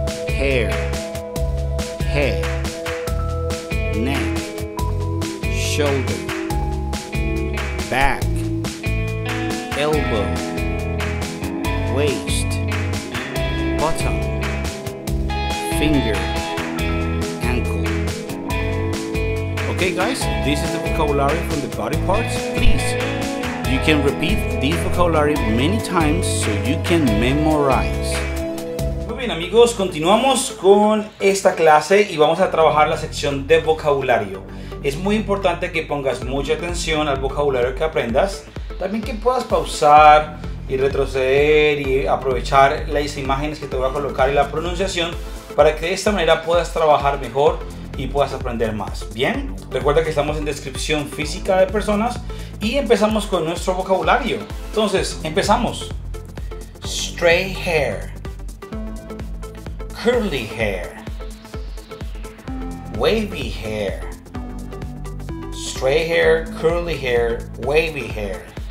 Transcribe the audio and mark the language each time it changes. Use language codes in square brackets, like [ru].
[en] hair, head, neck, shoulder, back, elbow, waist, bottom, finger, ankle. Okay guys, this is the vocabulary from the body parts. Please, you can repeat this vocabulary many times so you can memorize. [es] Muy bien amigos, continuamos con esta clase y vamos a trabajar la sección de vocabulario. Es muy importante que pongas mucha atención al vocabulario que aprendas. También que puedas pausar y retroceder y aprovechar las imágenes que te voy a colocar y la pronunciación para que de esta manera puedas trabajar mejor y puedas aprender más. Bien, recuerda que estamos en descripción física de personas y empezamos con nuestro vocabulario. Entonces, empezamos. [en] Straight hair, curly hair, wavy hair, straight hair, curly hair, wavy hair,